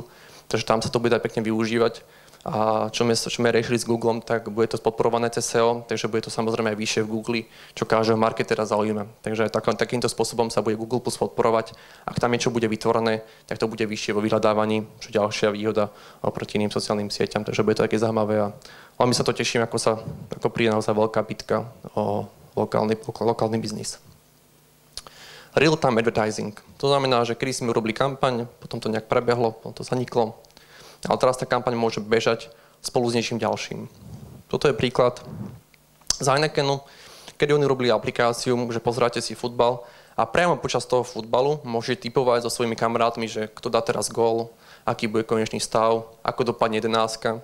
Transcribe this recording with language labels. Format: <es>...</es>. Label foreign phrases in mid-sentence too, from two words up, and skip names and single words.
<sk>Takže tam sa to bude dať pekne využívať. A čo sme riešili s Googlom, tak bude to podporované cez SEO, takže bude to samozrejme aj vyššie v Google, čo každého marketera zaujíma. Takže takýmto spôsobom sa bude Google Plus podporovať. Ak tam niečo bude vytvorené, tak to bude vyššie vo vyhľadávaní, čo ďalšia výhoda oproti iným sociálnym sieťam, takže bude to také zaujímavé a veľmi sa to teším, ako príde naozaj veľká bitka o lokálny biznis.</sk> <en>Real-time advertising.</en> <sk>To znamená, že kedy sme urobili kampaň, potom to nejak prebehlo, potom to zaniklo. Ale teraz tá kampaň môže bežať spolu s niečím ďalším. Toto je príklad z Heinekenu, kedy oni robili aplikáciu, že pozeráte si futbal a priamo počas toho futbalu môžete tipovať so svojimi kamarátmi, že kto dá teraz gól, aký bude konečný stav, ako dopadne 11.</sk>